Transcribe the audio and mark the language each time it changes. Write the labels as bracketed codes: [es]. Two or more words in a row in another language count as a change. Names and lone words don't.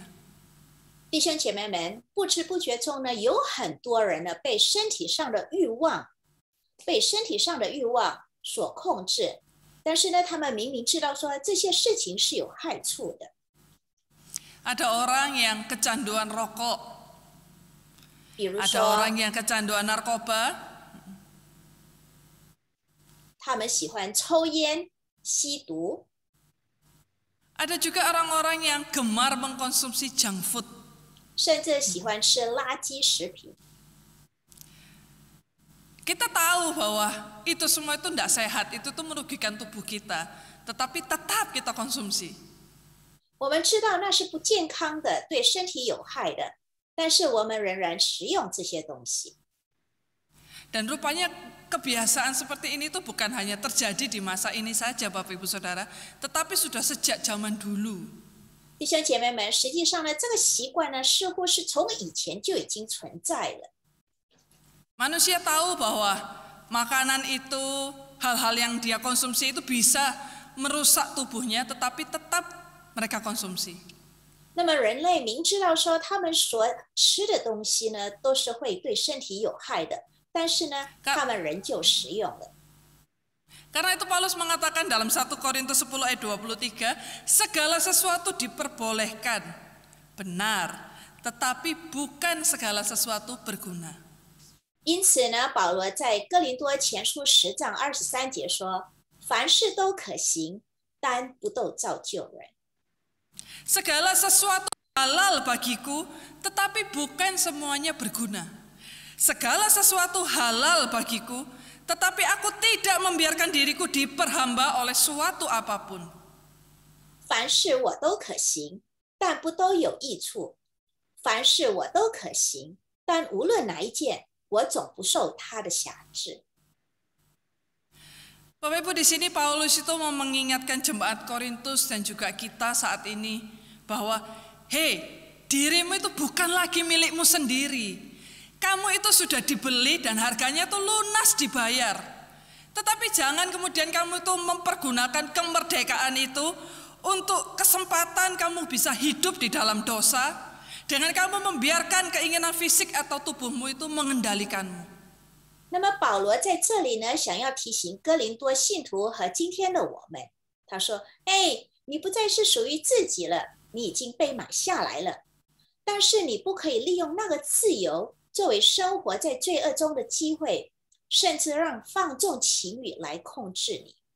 [zh] 弟兄姐妹们，不知不觉中呢，有很多人呢被身体上的欲望所控制。但是呢，他们明明知道说这些事情是有害处的。 [id] Ada orang yang kecanduan rokok, [zh] 比如 [id] ada [zh] 说， [id] orang yang kecanduan narkoba, [zh] 他们喜欢抽烟、吸毒， [id] ada juga orang-orang yang gemar mengkonsumsi [en] junk food. [zh] 甚至喜欢吃垃圾食品。 [id] Kita tahu bahwa itu semua itu tidak sehat, itu tuh merugikan tubuh kita, tetapi tetap kita konsumsi. [zh] 我们知道那是不健康的，对身体有害的，但是我们仍然食用这些东西。 [id] Dan rupanya kebiasaan seperti ini tuh bukan hanya terjadi di masa ini saja Bapak Ibu Saudara, tetapi sudah sejak zaman dulu. [zh] 弟兄姐妹们，实际上呢，这个习惯呢，似乎是从以前就已经存在了。 [id] Manusia tahu bahwa makanan itu, hal-hal yang dia konsumsi itu bisa merusak tubuhnya, tetapi tetap mereka konsumsi. [zh] 那么人类明知道说他们所吃的东西呢，都是会对身体有害的，但是呢，他们仍旧食用了。 [id] Karena itu Paulus mengatakan dalam 1 Korintus 10 ayat 23, segala sesuatu diperbolehkan, benar, tetapi bukan segala sesuatu berguna. [zh] 因此呢，保罗在哥林多前书10章23节说：“凡事都可行，但不都造就人。” [id] Segala sesuatu halal bagiku, tetapi bukan semuanya berguna. Segala sesuatu halal bagiku, tetapi aku tidak membiarkan diriku diperhamba oleh suatu apapun. [zh] 凡事我都可行，但不都有益处；凡事我都可行，但无论哪一件，我总不受他的辖制。 [id] Bapak Ibu, di sini Paulus itu mau mengingatkan jemaat Korintus dan juga kita saat ini bahwa hei, dirimu itu bukan lagi milikmu sendiri. Kamu itu sudah dibeli dan harganya itu lunas dibayar. Tetapi jangan kemudian kamu itu mempergunakan kemerdekaan itu untuk kesempatan kamu bisa hidup di dalam dosa dengan kamu membiarkan keinginan fisik atau tubuhmu itu mengendalikanmu. [zh] 那么保罗在这里呢，想要提醒哥林多信徒和今天的我们，他说：“哎，你不再是属于自己了，你已经被买下来了。但是你不可以利用那个自由作为生活在罪恶中的机会，甚至让放纵情欲来控制你。”